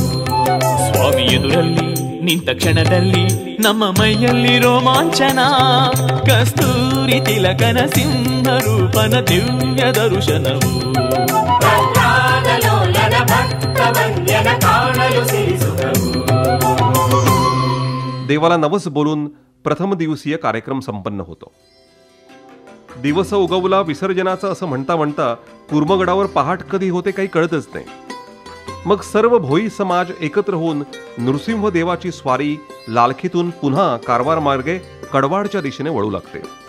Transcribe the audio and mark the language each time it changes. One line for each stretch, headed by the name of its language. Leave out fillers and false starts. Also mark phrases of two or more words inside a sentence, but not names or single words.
Kannada: ಸ್ವಾಮಿ ಎದುರಲ್ಲಿ ನಿಂತ ಕ್ಷಣದಲ್ಲಿ ನಮ್ಮ ಮೈಯಲ್ಲಿ ರೋಮಾಂಚನ. ಕಸ್ತೂರಿ ತಿಲಕನ ಸಿಂಹರೂಪನ ದಿವ್ಯ ದರ್ಶನವು. ಕರ್ನಾಗಲೋಲನ ಭಕ್ತ ವಂದ್ಯನ ಕಾಣಲು ಸಿರಿಸುಖವು.
Marathi: देवाला नवस बोलून प्रथम दिवसीय कार्यक्रम संपन्न होतो. दिवस उगवला विसर्जनाचा असं म्हणता म्हणता कुर्मगडावर पहाट कधी होते काही कळतच नाही. मग सर्व भोई समाज एकत्र होऊन नृसिंह देवाची स्वारी लालखीतून पुन्हा कारवार मार्गे कडवाडच्या दिशेने वळू लागते.